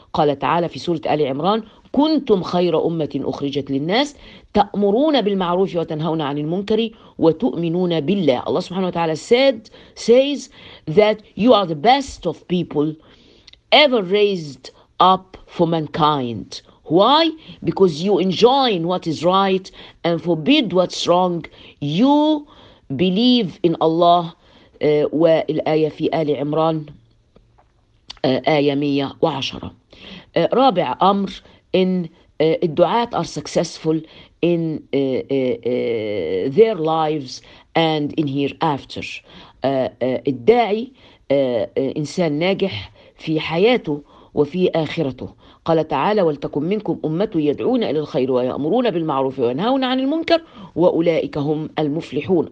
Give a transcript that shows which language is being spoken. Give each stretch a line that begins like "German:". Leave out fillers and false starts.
Arabic: قال تعالى في سورة آل عمران: كنتم خير أمة أخرجت للناس تأمرون بالمعروف وتنهون عن المنكر وتؤمنون بالله. الله سبحانه وتعالى
English: says that you are the best of people ever raised up for mankind. Why? Because you enjoin what is right and forbid what's wrong. You believe in Allah.
Arabic: والآية في آل عمران آية 110. رابع أمر إن الدعاة
English: are successful in their lives and in hereafter.
Arabic: الداعي إنسان ناجح في حياته وفي آخرته. قال تعالى: ولتكن منكم أمة يدعون إلى الخير ويأمرون بالمعروف وينهون عن المنكر وأولئك هم المفلحون.